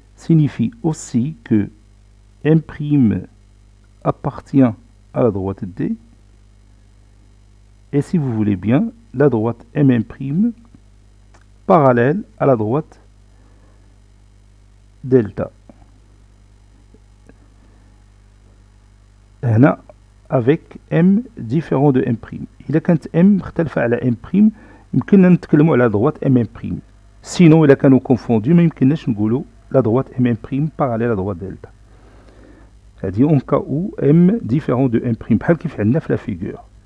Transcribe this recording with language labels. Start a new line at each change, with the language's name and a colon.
French: signifie aussi que M' appartient à la droite D et si vous voulez bien, la droite M' parallèle à la droite delta.
Arabic: هنا
French: avec M différent de M'.
Arabic: إذا كانت M مختلفة على M', يمكننا نتكلموا على droite M'.
French: Sinon
Arabic: إذا كانوا
French: confondus
Arabic: ما يمكنناش نقولوا
French: la droite M' parallèle à la droite delta.
Arabic: هذه
French: en cas où M différent de M',
Arabic: بحال كيف عندنا في
French: la figure.